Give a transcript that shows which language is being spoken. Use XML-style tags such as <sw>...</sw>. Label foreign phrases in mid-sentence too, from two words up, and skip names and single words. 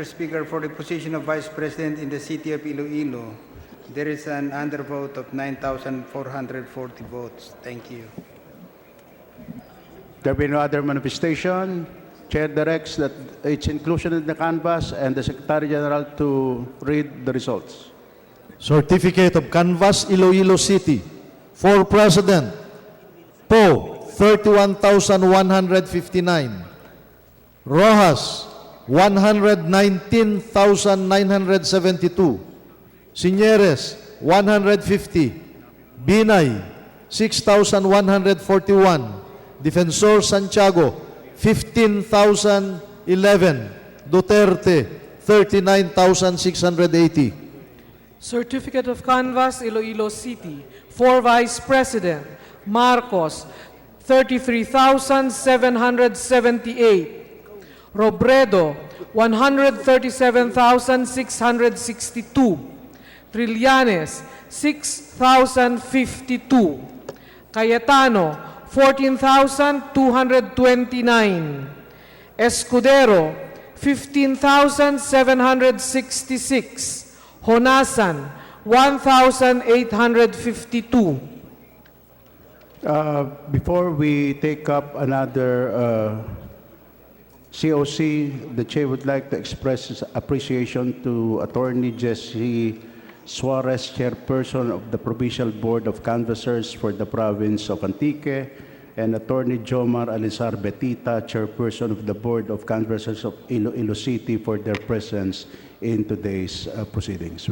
<en>Speaker, for the position of Vice President in the city of Iloilo, there is an undervote of 9,440 votes. Thank you. There be no other manifestation. Chair directs that its inclusion in the canvas and the Secretary General to read the results. Certificate of Canvas, Iloilo City. For President, Poe, 31,159. Rojas, 119,972. Sinieres, 150. Binay, 6,141. Defensor Santiago, 15,011. Duterte, 39,680. Certificate of Canvas, Iloilo City. For Vice President, Marcos, 33,778. Robredo, 137,662. Trillanes, 6,052. Cayetano, 14,229. Escudero, 15,766. Honasan, 1,852. Before we take up another COC, the Chair would like to express his appreciation to Attorney Jesse Suarez, Chairperson of the Provincial Board of Canvassers for the Province of Antique, and Attorney Jomar Alizar Betita, Chairperson of the Board of Canvassers of Iloilo City, for their presence in today's proceedings.</en>